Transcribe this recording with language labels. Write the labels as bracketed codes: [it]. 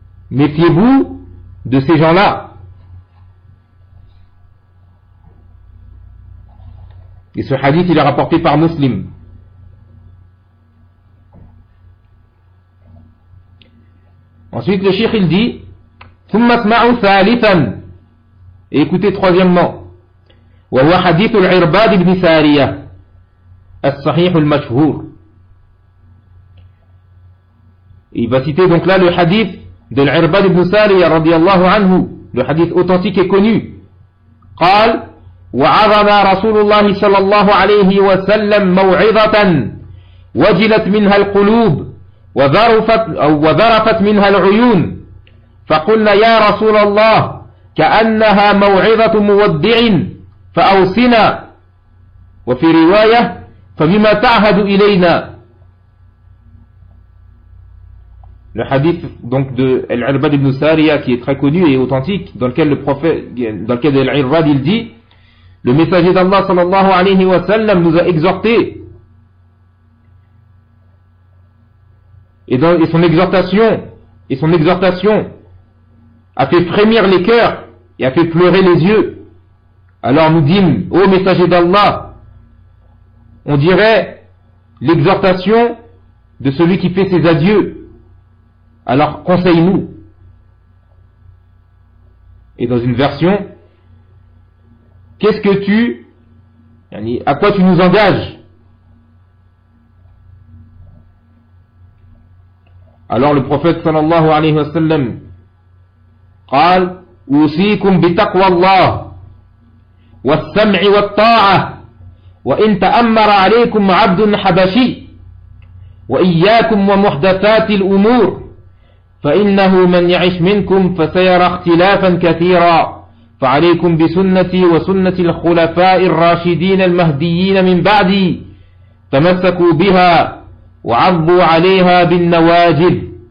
[fr] Et ce hadith, il est rapporté par Muslim. Ensuite, le shaykh, il dit: [ar] ثم اسمعوا ثالثا. [fr] Écoutez troisièmement. [ar] وهو حديث العرباد بن سارية الصحيح المشهور. [fr] Il va citer donc là le hadith de l'Irbad ibn Sariya radiallahu anhu, le hadith authentique et connu. قال: [ar] وعظم رسول الله صلى الله عليه وسلم موعظة وجلت منها القلوب وذرفت منها العيون، فقلنا يا رسول الله كأنها موعظة مودع فأوصنا. وفي رواية فبما تعهد إلينا. [fr] Le hadith donc de Al-Irbad ibn Sariya, qui est très connu et authentique, dans lequel le prophète, dans lequel Al-Irbad, il dit: le messager d'Allah sallallahu alayhi wa sallam nous a exhorté, et son exhortation a fait frémir les cœurs et a fait pleurer les yeux. Alors nous dîmes: ô messager d'Allah, on dirait l'exhortation de celui qui fait ses adieux, alors conseille-nous. Et dans une version: qu'est-ce que tu, à quoi tu nous engages? Alors le prophète sallallahu alayhi wa sallam [ar] قال: أوصيكم بتقوى الله والسمع والطاعة، وإن تأمر عليكم عبد حبشي، وإياكم ومحدثات الأمور، فإنه من يعش منكم فسيرى اختلافا كثيرا، فعليكم بسنتي وسنة الخلفاء الراشدين المهديين من بعدي تمسكوا بها وعضوا عليها بالنواجذ.